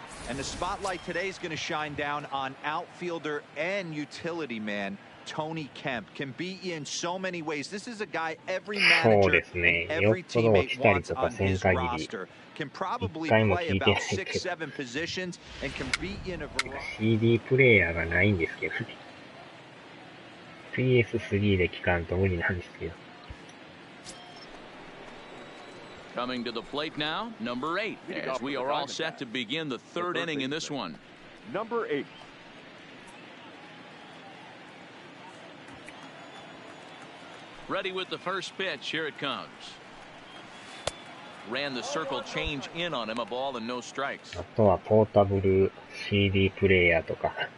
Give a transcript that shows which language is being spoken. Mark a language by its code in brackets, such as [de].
[en] And the spotlight today is going to shine down on outfielder and utility man Tony Kemp. Can beat you in so many ways. This is a guy every manager and every teammate wants on his roster. Can probably play about 6-7 positions and can beat you in a variety. [ja] CD プレイヤーがないんですけど、PS3 で聞かんと無理なんですけど。 [en] Coming to the plate now, number 8, as we are all set to begin the third inning in this one. Number 8. Ready with the first pitch. Here it comes. Ran the circle change in on him, a ball and no strikes. [ja] あとはポータブル CD プレイヤーとか。